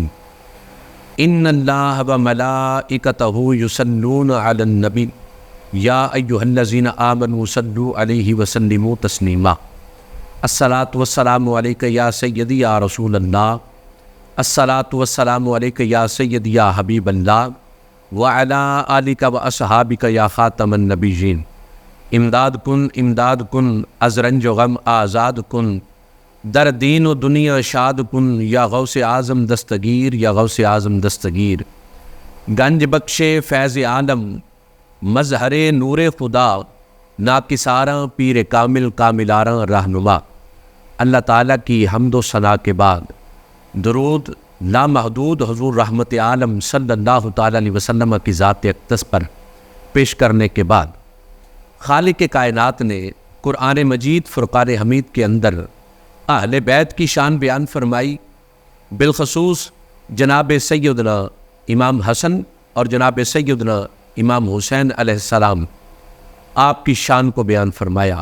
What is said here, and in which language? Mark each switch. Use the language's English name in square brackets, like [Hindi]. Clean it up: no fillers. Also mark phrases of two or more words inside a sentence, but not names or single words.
[Arabic] ان اللہ وملائکتہ یصلون علی النبی یا ایھا الذین آمنوا صلوا علیہ وسلموا تسلیما۔ الصلاۃ والسلام علیک یا سیدی یا رسول اللہ، الصلاۃ والسلام علیک یا سیدی یا حبیب اللہ، وعلی آلک واصحابک یا خاتم النبیین۔ [Persian] امداد کن از رنج و غم آزاد کن، در دین و دنیا شاد کن، یا غوث اعظم دستگیر یا غوث اعظم دستگیر۔ گنج بخشے فیض عالم، مظہر نور خدا، ناکساراں پیر کامل کاملاراں رہنما۔ [Urdu] اللہ تعالیٰ کی حمد و ثنا کے بعد درود لامحدود حضور رحمت عالم [Arabic] صلی اللہ تعالیٰ علیہ وسلم [Urdu] کی ذات اقدس پر پیش کرنے کے بعد، خالق کائنات نے قرآن مجید فرقان حمید کے اندر اہل بیت کی شان بیان فرمائی، بالخصوص جناب سیدنا امام حسن اور جناب سیدنا امام حسین [Arabic] علیہ السلام [Urdu] آپ کی شان کو بیان فرمایا۔